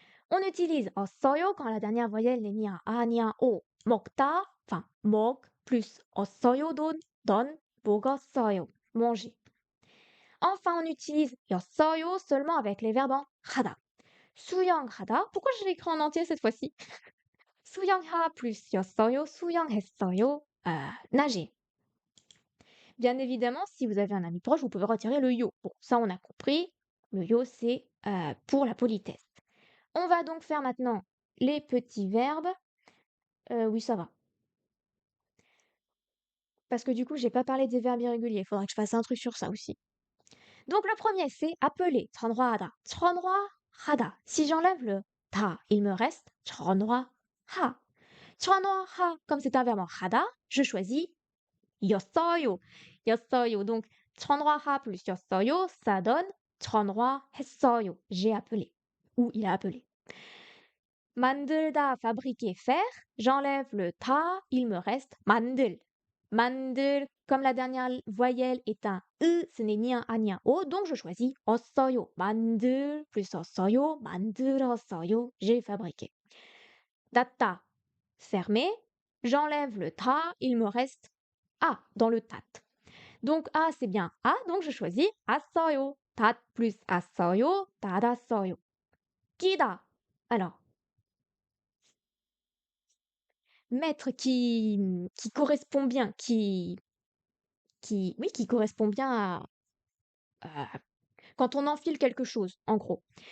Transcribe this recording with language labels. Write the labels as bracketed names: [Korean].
[French] On utilise assoyo quand la dernière voyelle n'est ni un a ni un o. 먹다, enfin, 먹 plus assoyo donne 먹었어요, manger. Enfin, on utilise 였어요 seulement avec les verbes en 하다. [Korean] 수영하다. [French] Pourquoi je l'écris en entier cette fois-ci? [Korean] 수영하 plus 였어요, 수영했어요, nager. [French] Bien évidemment, si vous avez un ami proche, vous pouvez retirer le yo. Bon, ça on a compris. Le yo, c'est pour la politesse. On va donc faire maintenant les petits verbes. Oui, ça va. Parce que du coup, j'ai pas parlé des verbes irréguliers. Il faudra que je fasse un truc sur ça aussi. Donc le premier, c'est appeler. [Korean] 전화하다. 전화하다. [French] Si j'enlève le ta, il me reste 전화하. 전화하, comme c'est un verbe en 하다, je choisis 였어요. [Korean] 였어요. [French] Donc 전화하 plus 였어요, ça donne 전화했어요. J'ai appelé. Ou il a appelé. 만들다, fabriquer, faire. J'enlève le ta, il me reste 만들. 만들, comme la dernière voyelle est un e, ce n'est ni un a ni un o, donc je choisis 었어요. [Korean] 만들 plus 었어요, 만들었어요. [French] J'ai fabriqué. 닫다, fermé. J'enlève le ta, il me reste a dans le tat. Donc a c'est bien a, donc je choisis as어요. tat plus as어요, 닫았어요. [Korean] 끼다. [French] Alors, mettre qui correspond bien, oui, qui correspond bien quand on enfile quelque chose, en gros.